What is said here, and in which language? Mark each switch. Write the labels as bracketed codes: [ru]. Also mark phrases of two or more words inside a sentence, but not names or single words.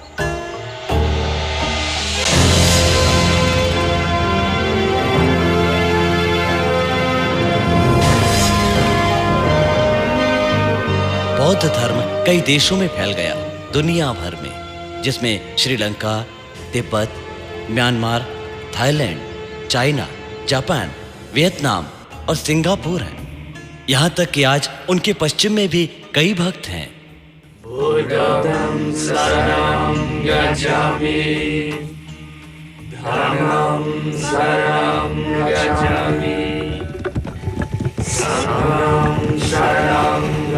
[hi] बौद्ध धर्म कई देशों में फैल गया, दुनिया भर में, जिसमें श्रीलंका, तिब्बत, म्यांमार, थाईलैंड, चाइना, जापान, वियतनाम और सिंगापुर है। यहाँ तक कि आज उनके पश्चिम में भी कई भक्त हैं। [pi] बुद्धं शरणं गच्छामि, धर्मं शरणं गच्छामि, संघं शरणं